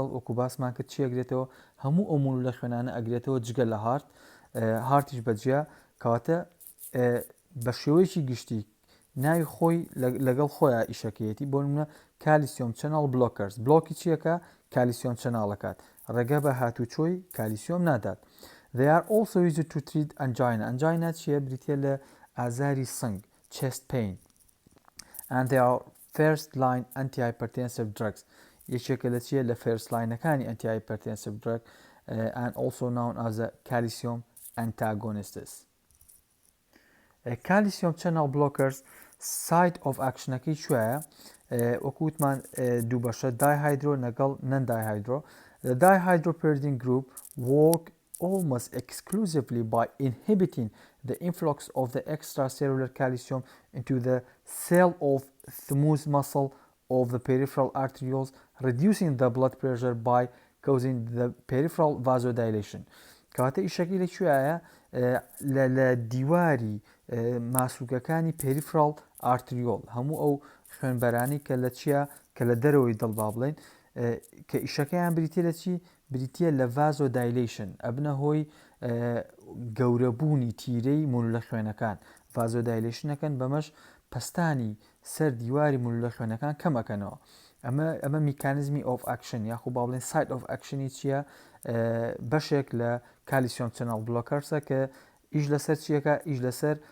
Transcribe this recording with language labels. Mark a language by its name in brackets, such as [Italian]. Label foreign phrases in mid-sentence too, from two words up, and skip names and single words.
[Central Kurdish] وەکو باسمان کرد چی ئەگرێتەوە؟ هەموو ئەو مولولە خوێنانە ئەگرێتەوە جگە لە هارت. هارتیش بەجیا. کەواتە بە شێوەیەکی گشتی ناوی خۆی لەگەڵ خۆیان ئیشەکەیەتی. بۆ نمونە [English] calcium channel blockers, [Central Kurdish] بلۆکی چیەکە؟ [English] calcium channels, [Central Kurdish] ڕێگە بە هاتوچۆی کالیسیۆم نادات. [English] They are also used to treat angina. [Central Kurdish] Angina چیە؟ بریتێ لە ئازاری سنگ، [English] chest pain. And they are first line antihypertensive drugs. [Central Kurdish] یەکێکە لە چیە؟ لە [English] first لاینەکانی antihypertensive drug, and also known as the calcium antagonists. Calcium channel blockers site of actionەکەی کوێیە؟ [Central Kurdish] وەکووتمان دوو بەشە: دایهایدرۆ لەگەڵ [English] non dihydro. The dihydropyridine group work almost exclusively by inhibiting the influx of the extracellular calcium into the cell of smooth muscle of the peripheral arterioles, reducing the blood pressure by causing the peripheral vasodilation. [Central Kurdish] کەواتە ئیشەکەی لەکوێیە؟ لە دیواری ماسوولگەکانی [English] peripheral arteriole, [Central Kurdish] هەموو ئەو خوێنبەرانی کە لە چیە؟ کە لە دەرەوەی دڵ با بڵێن، کە ئیشەکەیان بریتە لە چی؟ بریتە لە ڤازۆدایلیشن، ئەبنە هۆی گەورەبوونی تیرەی مولە خوێنەکان ڤازۆدایلیشنەکەن بەمەش پستانی سەر دیواری مولە خوێنەکان کەمەکەنەوە ئەمە [English] mechanism of action [Central Kurdish] یاخو باڵێن [English] site of action [Central Kurdish] چییە بەشێک لە [English] calcium channel blockers [Central Kurdish] کە ئیش لەسەر چیەکە ئیش لەسەر